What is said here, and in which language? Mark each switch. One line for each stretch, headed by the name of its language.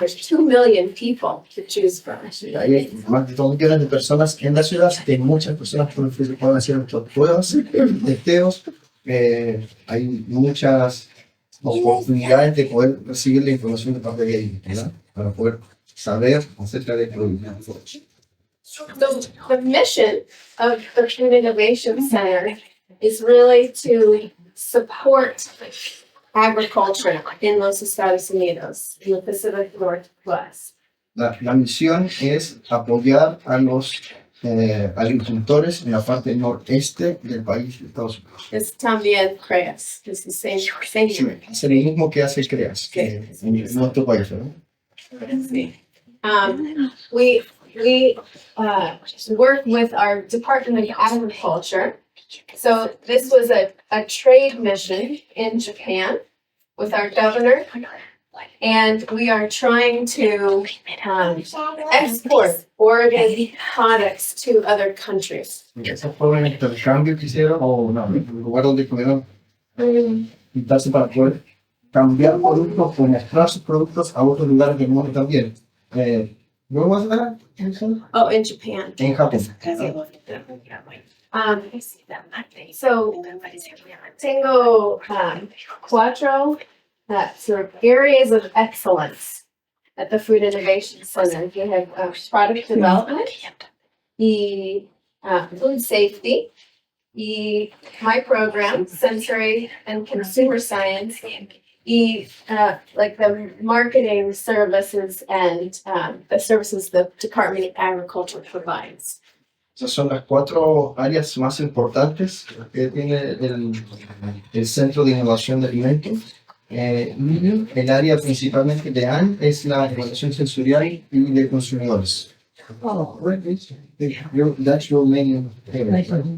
English: There's 2 million people to choose from.
Spanish: Hay más de 2 millones de personas en la ciudad, hay muchas personas que pueden hacer estas pruebas, testeos, hay muchas oportunidades de poder recibir la información de parte de ellos, ¿verdad? Para poder saber acerca de productos.
English: So the mission of the Food Innovation Center is really to support agriculture in los Estados Unidos, in the Pacific Northwest.
Spanish: La misión es apoyar a los agricultores en la parte noreste del país de Estados Unidos. It's también CREAS. It's the same thing. Es el mismo que hace CREAS en nuestro país, ¿no? Sí.
English: We work with our Department of Agriculture. So this was a trade mission in Japan with our governor, and we are trying to export Oregon products to other countries.
Spanish: ¿Eso fue un intercambio que hicieron o no? Un lugar donde pudieron pintarse para poder cambiar productos o mezclar sus productos a otros lugares del mundo también. ¿No vas a ver?
English: Oh, in Japan.
Spanish: En Japón.
English: So
Spanish: tengo cuatro
English: sort of areas of excellence at the Food Innovation Center. You have product development, y food safety, y my program, sensory and consumer science, y like the marketing services and the services the Department of Agriculture provides.
Spanish: Esas son las 4 áreas más importantes que tiene el Centro de Innovación de Alimentos. El área principalmente de AN es la evaluación sensorial y de consumidores.
English: Oh, right. That's your main payment, right?